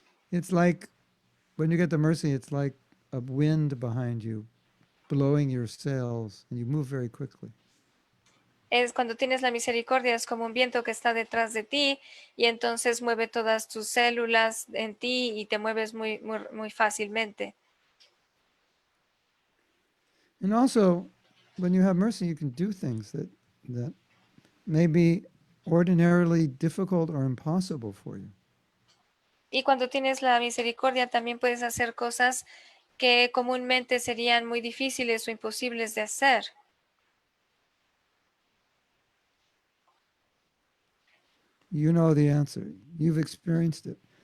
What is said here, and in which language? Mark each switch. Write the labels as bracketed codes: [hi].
[en] It's like, when you get the mercy, it's like a wind behind you, blowing your sails, and you move very quickly. [es] Es cuando tienes la misericordia, es como un viento que está detrás de ti y entonces mueve todas tus células en ti y te mueves muy, muy, muy fácilmente. [en] And also, when you have mercy, you can do things that may be ordinarily difficult or impossible for you. [es] Y cuando tienes la misericordia, también puedes hacer cosas que comúnmente serían muy difíciles o imposibles de hacer. [en] You know the answer. You've experienced it.